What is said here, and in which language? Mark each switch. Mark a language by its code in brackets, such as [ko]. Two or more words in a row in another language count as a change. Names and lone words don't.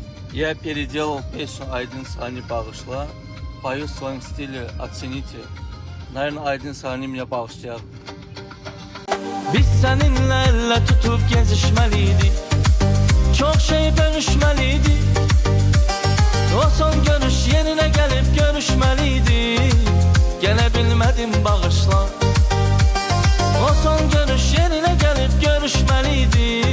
[ru] Я переделал песню «Aydın Sani bağışla». Пою в своем стиле, оцените. Наверное, Aydın Sani мне bağışlayar. [tr] Biz seninle elle tutup gezişmeliydik. Çok şey bölüşmeliydik. O son görüş yerine gelip görüşmeliydik. Gene bilmedim bağışla. O son görüş yerine gelip görüşmeliydik.